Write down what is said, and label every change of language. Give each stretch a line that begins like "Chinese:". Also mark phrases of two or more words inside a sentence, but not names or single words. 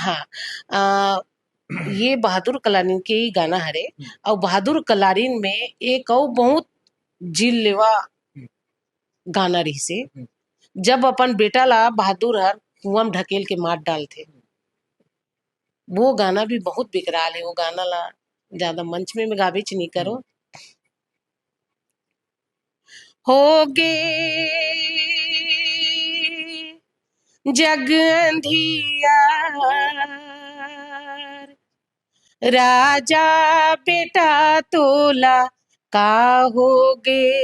Chhattisgarhi: हाँ आ, ये बहादुर कलारीन के ही गाना हरे। और बहादुर कलारीन में एक और बहुत जिल लेवा गाना रही से जब अपन बेटा ला बहादुर हर कुआं में ढकेल के मार डालते। वो गाना भी बहुत बिकराल है। वो गाना ला ज्यादा मंच में गाबिच नहीं करो। होगे जग अंधियार, राजा बेटा तोला का होगे,